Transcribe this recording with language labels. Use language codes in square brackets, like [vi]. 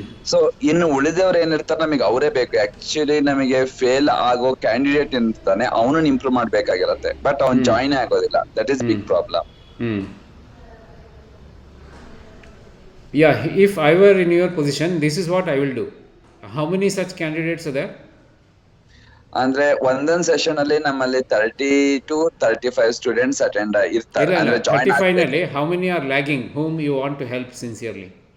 [kn] So ಇನ್ನು ಉಳಿದವ್ರು ಏನಿರ್ತಾರೆ ನಮಗೆ ಅವರೇ ಬೇಕು. ಆಕ್ಚುಲಿ ನಮಗೆ ಫೇಲ್ ಆಗೋ ಕ್ಯಾಂಡಿಡೇಟ್ ಇರ್ತಾನೆ, ಅವನು ಇಂಪ್ರೂವ್ ಮಾಡ್ಬೇಕಾಗಿರತ್ತೆ, ಬಟ್ ಅವ್ನು ಜಾಯಿನ್ ಆಗೋದಿಲ್ಲ. [en] That is big problem. Yeah, if I were in your position, this is what I will do. How many such candidates are there? [kn] ಅಂದ್ರೆ ಒಂದೊಂದ್ ಸೆಷನ್ ಅಲ್ಲಿ ನಮ್ಮಲ್ಲಿ 30 to 35 ಸ್ಟೂಡೆಂಟ್ಸ್ ಅಟೆಂಡ್ ಇರ್ತಾರೆ. ಅಂದ್ರೆ [en] 35 ನಲ್ಲಿ how many are lagging, whom you want to help sincerely?